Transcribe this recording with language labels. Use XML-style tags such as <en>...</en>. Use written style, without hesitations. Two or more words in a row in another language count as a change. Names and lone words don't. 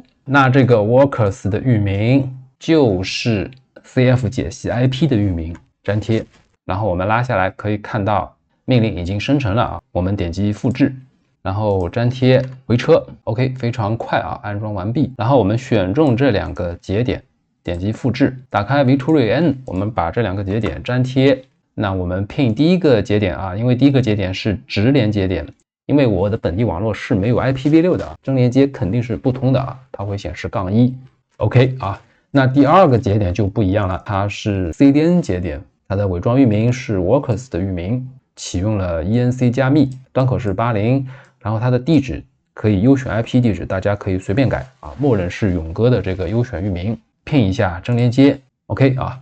<zh>那這個 workers 的域名就是 CF 解析 IP 的域名，粘貼，然後我們拉下來可以看到命令已經生成了啊，我們點擊複製，然後粘貼回車 ，OK， 非常快啊，安裝完畢。然后我們選中這2個節點，點擊複製，打開 V2N， 我們把這2個節點粘貼。那我們 pin 第一個節點啊，因為第一個節點是直連節點，因為我的本地網絡是沒有 IPv6 的，真連接肯定是不通的啊，它会显示-1 ，OK 啊。那第2個節點就不一樣了，它是 CDN 節點，它的偽裝域名是 workers 的域名，啟用了 ENC 加密，端口是80，然后它的地址可以優選 IP 地址，大家可以隨便改啊，默認是勇哥的這個優選域名，拼一下真連接 ，OK 啊。</zh>